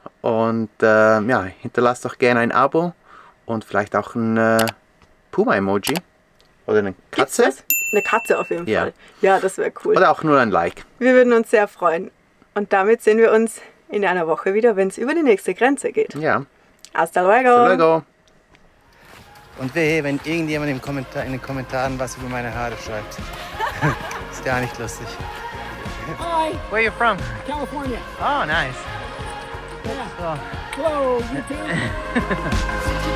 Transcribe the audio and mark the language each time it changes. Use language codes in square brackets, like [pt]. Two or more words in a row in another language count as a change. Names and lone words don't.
[de] Und ja, hinterlasst doch gerne ein Abo und vielleicht auch ein Puma-Emoji. Oder eine Katze. Gibt's das? Eine Katze auf jeden Fall. Ja, das wäre cool. Oder auch nur ein Like. Wir würden uns sehr freuen. Und damit sehen wir uns in einer Woche wieder, wenn es über die nächste Grenze geht. Ja. [es] Hasta luego. Hasta luego. [de] Und wehe, wenn irgendjemand in den Kommentaren was über meine Haare schreibt. Ist gar nicht lustig. [en] Hi. Where are you from? California. Oh, nice. Yeah. Hello, you too.